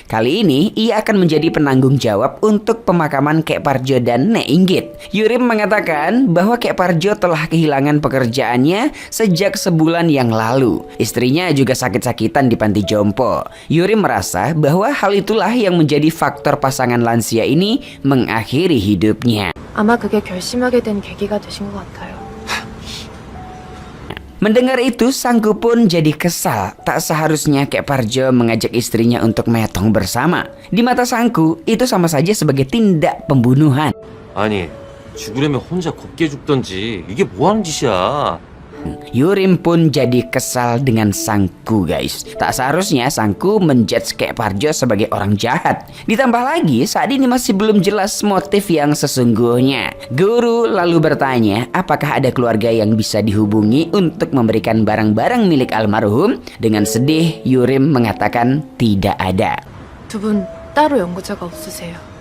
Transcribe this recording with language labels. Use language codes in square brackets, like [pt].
[id] Kali ini ia akan menjadi penanggung jawab untuk pemakaman Kek Parjo dan Nek Inggit. Yurim mengatakan bahwa Kek Parjo telah kehilangan pekerjaannya sejak sebulan yang lalu. Istrinya juga sakit-sakitan di panti jompo. Yurim merasa bahwa hal itulah yang menjadi faktor pasangan lansia ini mengakhiri hidupnya. [ko] 아마 그게 결심하게 된 계기가 되신 것 같아요. [id] Mendengar itu, Sangku pun jadi kesal. Tak seharusnya Kek Parjo mengajak istrinya untuk metong bersama. Di mata Sangku, itu sama saja sebagai tindak pembunuhan. [ko] 아니, 죽으려면 혼자 곱게 죽던지. 이게 뭐 하는 짓이야? [id] Yurim pun jadi kesal dengan Sangku, guys. Tak seharusnya Sangku menjudge Kek Parjo sebagai orang jahat. Ditambah lagi, saat ini masih belum jelas motif yang sesungguhnya. Guru lalu bertanya apakah ada keluarga yang bisa dihubungi untuk memberikan barang-barang milik almarhum. Dengan sedih, Yurim mengatakan tidak ada. [ko] 두 분 따로 연구자가 없으세요?